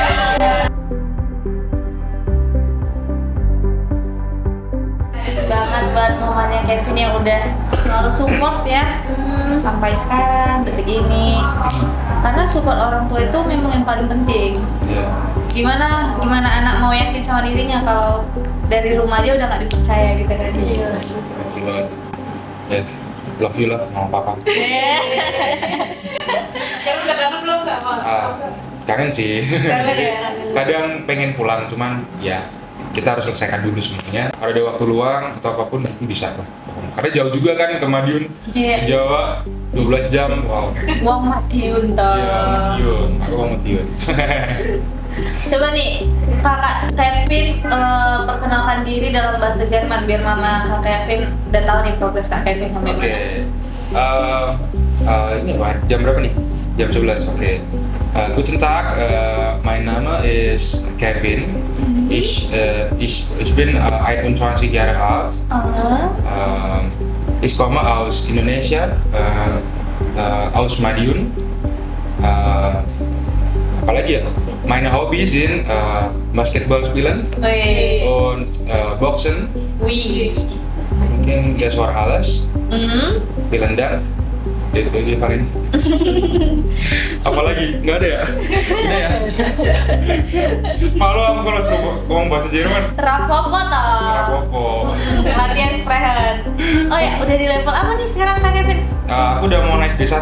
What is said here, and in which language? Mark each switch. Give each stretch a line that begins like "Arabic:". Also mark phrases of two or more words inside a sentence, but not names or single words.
Indonesian: Banget buat mamanya Kevin yang udah selalu support ya sampai sekarang detik ini. Karena support orang tua itu memang yang paling penting. Gimana anak mau yakin sama dirinya kalau dari rumah aja udah nggak dipercaya gitu kan?
English: Yes, love you
Indonesian: lah mama papa. Kamu udah kangen belum nggak mau? Kangen sih. Kangen ya. Kadang pengen pulang, cuman ya kita harus selesaikan dulu semuanya. Kalau ada waktu luang atau apapun nanti bisa lah. Karena jauh juga kan ke Madiun, Jawa 12 jam. Wow.
Javanese: Wong Madiun toh.
Indonesian: Iya, Madiun. Aku mau Madiun. Coba nih Kakak Kevin perkenalkan diri dalam bahasa Jerman biar mama Kak Kevin udah tahu nih progres Kak Kevin sampai mana. Ini jam berapa nih? Jam 11. Oke.
German: Guten Tag, mein Name ist Kevin. Ich bin 21 Jahre alt. Ich komme aus Indonesia, aus Madiun.
Indonesian: Apalagi ya?
German: Meine Hobbys sind Basketball spielen und Boxen. Mungkin das war alles. Vielen Dank.
Indonesian: Itu aja paling. Apalagi? Nggak ada ya? Udah ya? Malu aku kalau suruh ngomong bahasa Jerman.
Javanese: Rapopo toh. Rapopo.
Indonesian: Latihan sprechen. Oh ya, udah di level apa nih sekarang Kak Kevin? Aku udah mau naik D1.